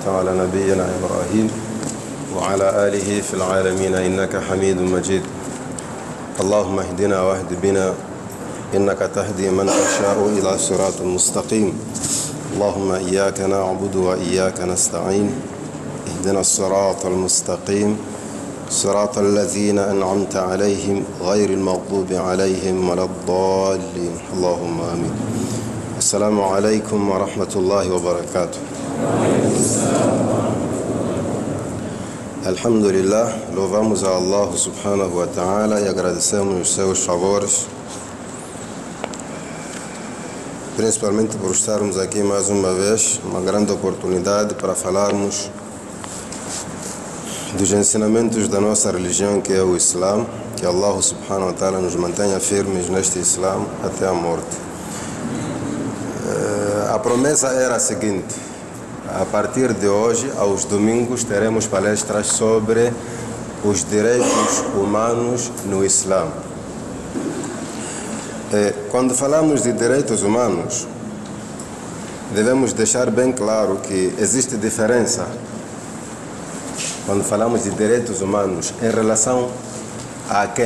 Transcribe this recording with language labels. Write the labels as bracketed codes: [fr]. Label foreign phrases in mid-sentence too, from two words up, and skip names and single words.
[ar] على نبينا إبراهيم وعلى آله في العالمين إنك حميد مجيد اللهم اهدنا واهد بنا إنك تهدي من تشاء إلى صراط مستقيم اللهم إياك نعبد وإياك نستعين اهدنا الصراط المستقيم صراط الذين أنعمت عليهم غير المغضوب عليهم ولا الضالين اللهم آمين. السلام عليكم ورحمة الله وبركاته. [pt] Alhamdulillah, louvamos a Allah [ar] سبحانه وتعالى [pt] e agradecemos os seus favores, principalmente por estarmos aqui mais uma vez, uma grande oportunidade para falarmos dos ensinamentos da nossa religião, que é o Islã, que Allah [ar] سبحانه وتعالى [pt] nos mantenha firmes neste Islã até a morte. A promessa era a seguinte: a partir de hoje, aos domingos, teremos palestras sobre os direitos humanos no Islã. Quando falamos de direitos humanos, devemos deixar bem claro que existe diferença quando falamos de direitos humanos em relação a quem?